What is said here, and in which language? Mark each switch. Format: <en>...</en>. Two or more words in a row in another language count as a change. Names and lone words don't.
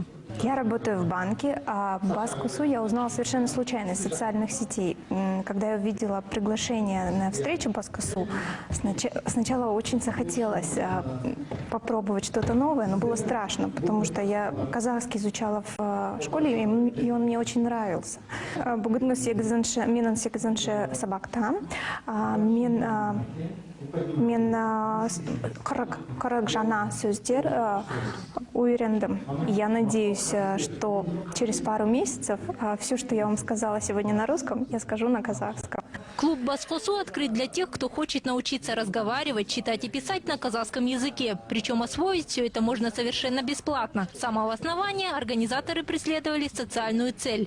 <ru>Я работаю в банке, а Бас-Косу я узнала совершенно случайно из социальных сетей. Когда я увидела приглашение на встречу Бас-Косу, сначала очень захотелось попробовать что-то новое, но было страшно, потому что я казахский изучала в школе, и он мне очень нравился.</ru> <kk>Бүгін 8-ші сабақта мен 40 жаңа сөздер үйрендім.</kk> <ru>Я надеюсь, что через пару месяцев все, что я вам сказала сегодня на русском, я скажу на казахском. Клуб «Бас-Косу» открыт для тех, кто хочет научиться разговаривать, читать и писать на казахском языке. Причем освоить все это можно совершенно бесплатно. С самого основания организаторы преследовали социальную цель.</ru>